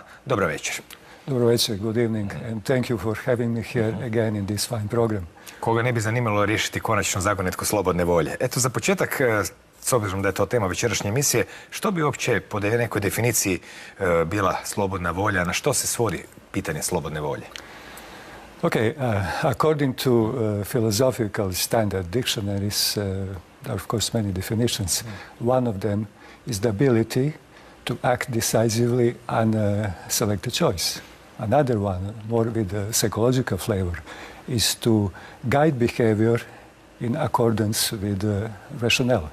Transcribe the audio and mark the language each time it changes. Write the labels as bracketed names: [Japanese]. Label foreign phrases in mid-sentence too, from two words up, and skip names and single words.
[Croatian] Dobro večer. Dobro večer, [English] good evening, and thank you for having me here again in this fine program. [Croatian] Koga ne bi zanimalo riješiti konačno zagonetku slobodne volje? Eto, za početak, s obzirom da je to tema večerašnje emisije, što bi uopće po nekoj definiciji bila slobodna volja, na što se svodi pitanje slobodne volje? [English] Okay, according to philosophical standard dictionaries, there are of course many definitions. One of them is the ability to act decisively on a selected choice. Another one, more with a psychological flavor, is to guide behavior in accordance with rationale.